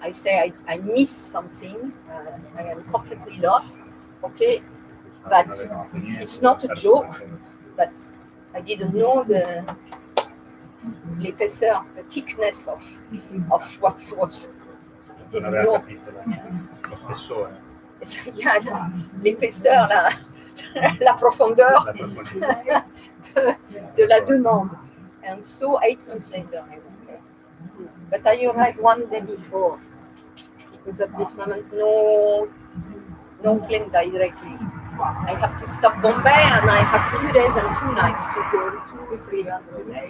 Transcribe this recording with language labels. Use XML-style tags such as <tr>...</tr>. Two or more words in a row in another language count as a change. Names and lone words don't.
<en>I say I miss something, I am completely lost, okay, but it's not a joke, but I didn't know l'épaisseur, the thickness of what was. I</en> <it>Non</it> <en>didn't</en> <it>aveva</it> <en>know.</en> <it>capito lo spessore.</it> <fr>Yeah, l'épaisseur, la profondeur</fr> <it>La profondità.</it> <fr>de la demande.</fr> <en>And so 8 months later, I went there. But I arrived one day before, because at this moment, no plane directly. I have to stop Bombay, and I have 2 days and 2 nights to go to Trivandrum.</en>